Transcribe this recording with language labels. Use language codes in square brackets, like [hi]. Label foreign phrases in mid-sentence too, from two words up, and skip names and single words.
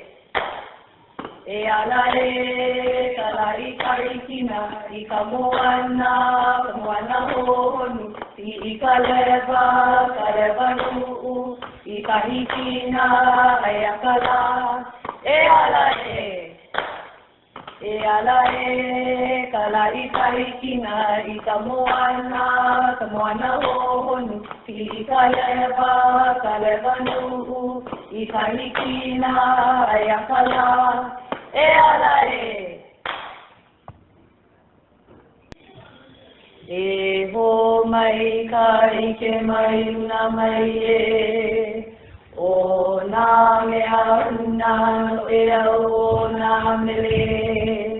[haw] E ala e, kala I kaikina, I ka moana honu, I ka lewa nuu, I ka hikina, ai akala, ala e. E ala e, kala I kaikina, I ka moana honu, I ka lewa nuu, I ka hikina, ai akala, ala e. E ho mai kai ke mai una mai e, o na mea una no e o na mele.